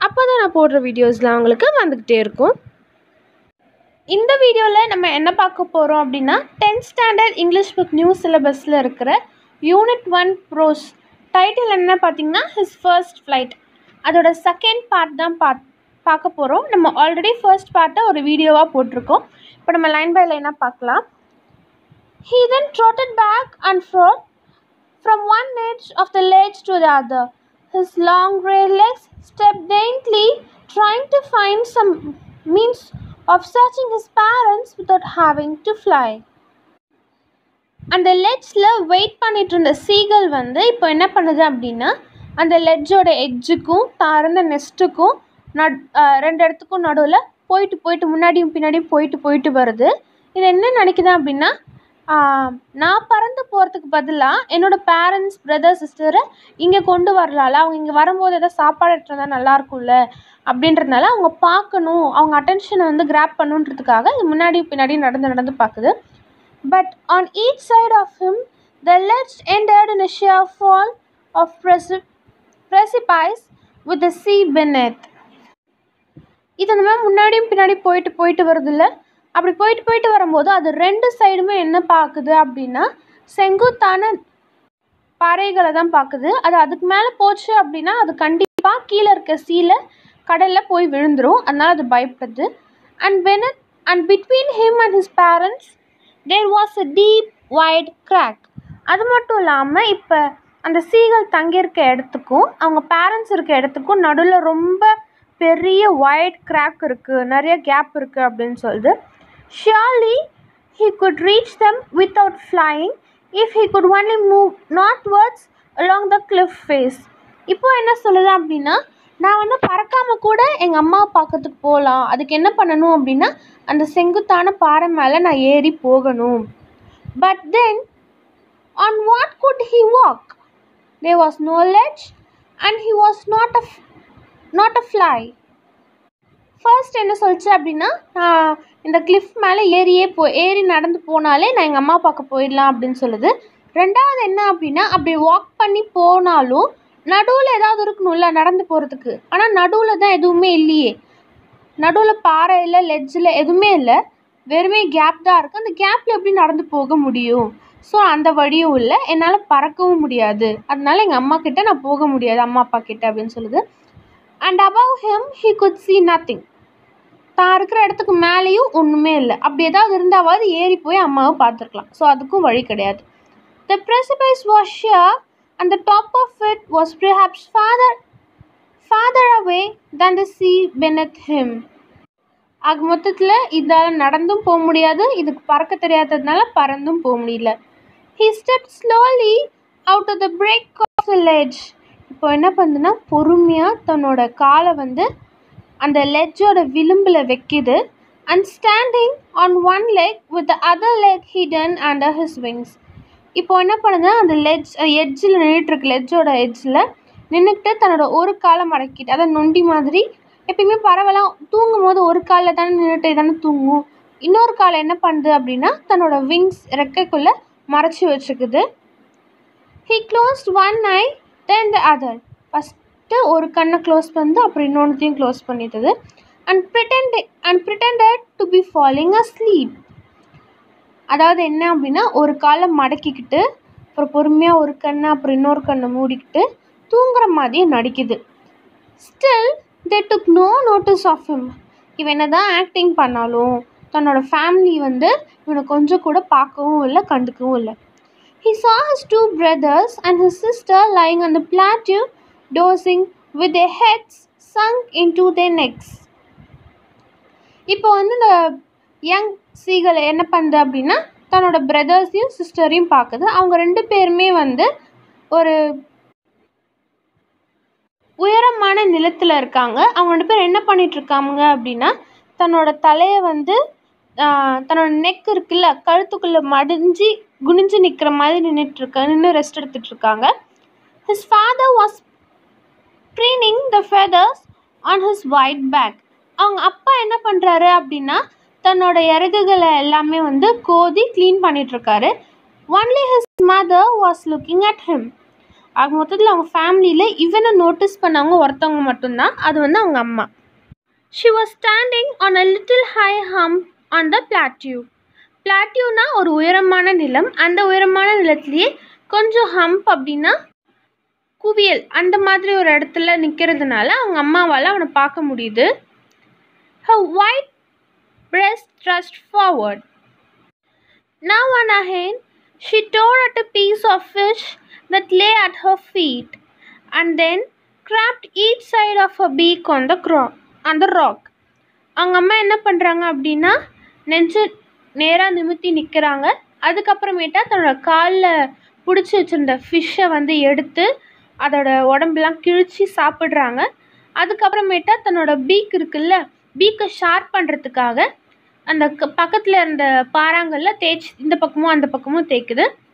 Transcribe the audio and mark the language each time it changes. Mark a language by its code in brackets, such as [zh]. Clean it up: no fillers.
[ta] அப்போ தான் நான் போடுற வீடியோஸ்லாம் உங்களுக்கு வந்துக்கிட்டே இருக்கும். இந்த வீடியோவில் நம்ம என்ன பார்க்க போகிறோம் அப்படின்னா 10th standard English book new சிலபஸில் இருக்கிற யூனிட் 1prose டைட்டில் என்ன பார்த்தீங்கன்னா ஹிஸ் ஃபர்ஸ்ட் ஃப்ளைட். அதோட செகண்ட் பார்ட் தான் பார்க்க போகிறோம். நம்ம ஆல்ரெடி ஃபர்ஸ்ட் பார்ட்டை ஒரு வீடியோவாக போட்டிருக்கோம். இப்போ நம்ம லைன் பை லைனாக பார்க்கலாம். [en] He then trotted back and forth from one edge of the ledge to the other. His long grey legs stepped daintily, trying to find some means of searching his parents without having to fly. [ta] அந்த லெட்ஜில் wait பண்ணிட்டு இருந்த seagull வந்து இப்போ என்ன பண்ணுது அப்படின்னா அந்த லெட்ஜோட எட்ஜுக்கும் தாழ்ந்த நெஸ்ட்டுக்கும் ரெண்டு இடத்துக்கும் நடுவில் போயிட்டு முன்னாடியும் பின்னாடியும் போயிட்டு வருது. இது என்ன நினைக்குது அப்படின்னா நான் பறந்து போகிறதுக்கு பதிலாக என்னோடய பேரண்ட்ஸ் பிரதர் சிஸ்டரை இங்கே கொண்டு வரலாம்ல, அவங்க இங்கே வரும்போது எதாவது சாப்பாடு எடுத்துகிட்டு வந்தால் நல்லாயிருக்கும்ல அப்படின்றதுனால அவங்க பார்க்கணும், அவங்க அட்டென்ஷனை வந்து கிராப் பண்ணுன்றதுக்காக இது முன்னாடி பின்னாடி நடந்து பார்க்குது. [en] But on each side of him the ledge ended in a sheer fall of precipice with the sea beneath. [ta] இது அந்த மாதிரி முன்னாடியும் பின்னாடி போயிட்டு வருது இல்லை. அப்படி போயிட்டு வரும்போது அது ரெண்டு சைடுமே என்ன பார்க்குது அப்படின்னா செங்குத்தான பாறைகளை தான் பார்க்குது. அது அதுக்கு மேலே போச்சு அப்படின்னா அது கண்டிப்பாக கீழே இருக்க சீல கடலில் போய் விழுந்துடும். அதனால் அது பயப்படுது. [en] And between him and his parents there was a deep wide crack. [ta] அது மட்டும் இல்லாமல் இப்போ அந்த சீகள் தங்கியிருக்க இடத்துக்கும் அவங்க பேரண்ட்ஸ் இருக்க இடத்துக்கும் நடுவில் ரொம்ப பெரிய வைட் கிராக் இருக்குது, நிறைய கேப் இருக்குது அப்படின்னு சொல்லுது. [en] Surely he could reach them without flying if he could only move northwards along the cliff face. [ta] இப்போ என்ன சொல்லுது அப்படின்னா நான் வந்து பறக்காமல் கூட எங்கள் அம்மாவை பார்க்கறதுக்கு போகலாம். அதுக்கு என்ன பண்ணணும் அப்படின்னா அந்த செங்குத்தான பாறை மேலே நான் ஏறி போகணும். [en] But then on what could he walk? There was no ledge and he was not a fly. [ta] First என்ன சொல்லிச்சு அப்படின்னா இந்த கிளிஃப் மேலே ஏறி நடந்து போனாலே நான் எங்கள் அம்மா பார்க்க போயிடலாம் அப்படின்னு சொல்லுது. ரெண்டாவது என்ன அப்படின்னா அப்படி வாக் பண்ணி போனாலும் நடுவில் ஏதாவது இருக்கணும்ல நடந்து போகிறதுக்கு. ஆனால் நடுவில் தான் எதுவுமே இல்லையே, நடுவில் பாறை இல்லை, லெட்ஜில் எதுவுமே இல்லை, வெறுமே கேப் தான் இருக்குது. அந்த கேப்பில் எப்படி நடந்து போக முடியும்? ஸோ அந்த வழியும் இல்லை, என்னால் பறக்கவும் முடியாது, அதனால எங்கள் அம்மா கிட்டே நான் போக முடியாது, அம்மா அப்பா கிட்டே அப்படின்னு சொல்லுது. [en] And above him he could see nothing. [ta] தான் இருக்கிற இடத்துக்கு மேலேயும் ஒன்றுமே இல்லை. அப்படி ஏதாவது இருந்தாவது ஏறி போய் அம்மாவை பார்த்துருக்கலாம். ஸோ அதுக்கும் வழி கிடையாது. [en] The precipice was sheer and the top of it was perhaps farther away than the sea beneath him. [ta] ஆக மொத்தத்தில் இதால் நடந்தும் போக முடியாது, இதுக்கு பறக்க தெரியாததுனால பறந்தும் போக முடியல. [en] He stepped slowly out of the break of the ledge. [ta] இப்போ என்ன பண்ணுதுன்னா பொறுமையாக தன்னோட காலை வந்து அந்த லெட்ஜோட விளிம்பில் வைக்கிது. [en] And standing on one leg with the other leg hidden under his wings. [ta] இப்போ என்ன பண்ணுதுன்னா அந்த எட்ஜில் நின்றுட்டுருக்கு, லெட்ஜோட எட்ஜில் நின்றுட்டு தன்னோட ஒரு காலை மடக்கிட்டு, அதை நொண்டி மாதிரி எப்பயுமே பரவலாம் தூங்கும் போது ஒரு காலில் தானே நின்றுட்டு தானே தூங்கும். இன்னொரு காலை என்ன பண்ணுது அப்படின்னா தன்னோட விங்ஸ் ரெக்கைக்குள்ளே மறைச்சி வச்சுக்குது. [en] He closed one eye then the other. [ta] First ஒரு கண்ணை க்ளோஸ் பண்ணி அப்புறம் இன்னொன்றுத்தையும் close பண்ணிட்டது. [en] and pretended to be falling asleep. [ta] அதாவது என்ன அப்படின்னா ஒரு காலை மடக்கிக்கிட்டு அப்புறம் பொறுமையாக ஒரு கண்ணை அப்புறம் இன்னொரு கண்ணை மூடிக்கிட்டு தூங்குற மாதிரியே நடிக்குது. [en] Still they took no notice of him. [ta] இவன் என்ன தான் ஆக்டிங் பண்ணாலும் தன்னோட ஃபேமிலி வந்து இவனை கொஞ்சம் கூட பார்க்கவும் இல்லை, கண்டுக்கவும் இல்லை. [en] He saw his two brothers and his sister lying on the plateau, dozing with their heads sunk into their necks. [ta] இப்போ வந்து இந்த யங் சீகளை என்ன பண்ணுது அப்படின்னா தன்னோட பிரதர்ஸையும் சிஸ்டரையும் பார்க்குது. அவங்க ரெண்டு பேருமே வந்து ஒரு உயரமான நிலத்தில் இருக்காங்க. அவங்க ரெண்டு பேர் என்ன பண்ணிகிட்ருக்காங்க அப்படின்னா தன்னோட தலையை வந்து தன்னோட நெக் இருக்குல்ல கழுத்துக்குள்ளே குனிஞ்சு நிற்கிற மாதிரி நின்று rest எடுத்துகிட்ருக்காங்க. [en] His father was preening the feathers on his white back. [ta] அவங்க அப்பா என்ன பண்ணுறாரு அப்படின்னா தன்னோட இறகுகளை எல்லாமே வந்து கோதி clean பண்ணிகிட்ருக்காரு. [en] Only his mother was looking at him. [ta] ஆக மொத்தத்தில் அவங்க ஃபேமிலியில் இவனை நோட்டீஸ் பண்ணவங்க ஒருத்தவங்க மட்டும்தான், அது வந்து அவங்க அம்மா. [en] She was standing on a little high hump on the plateau. [ta] பிளாட்டியூனா ஒரு உயரமான நிலம். அந்த உயரமான நிலத்திலேயே கொஞ்சம் ஹம்ப் அப்படின்னா குவியல், அந்த மாதிரி ஒரு இடத்துல நிற்கிறதுனால அவங்க அம்மாவால் அவனை பார்க்க முடியுது. [en] Her white breast thrust forward. Now and again she tore at a piece of fish that lay at her feet and then cracked each side of her beak on the rock. [ta] அவங்க அம்மா என்ன பண்ணுறாங்க அப்படின்னா நெஞ்சு நேராக நிமித்தி நிற்கிறாங்க. அதுக்கப்புறமேட்டா தன்னோட காலில் பிடிச்சி வச்சுருந்த ஃபிஷ்ஷை வந்து எடுத்து அதோட உடம்புலாம் கிழிச்சி சாப்பிட்றாங்க. அதுக்கப்புறமேட்டா தன்னோட பீக் இருக்குல்ல, பீக்கை ஷார்ப் பண்ணுறதுக்காக அந்த பக்கத்தில் இருந்த பாறாங்கல்ல தேய்ச்சி இந்த பக்கமும் அந்த பக்கமும் தேய்க்குது.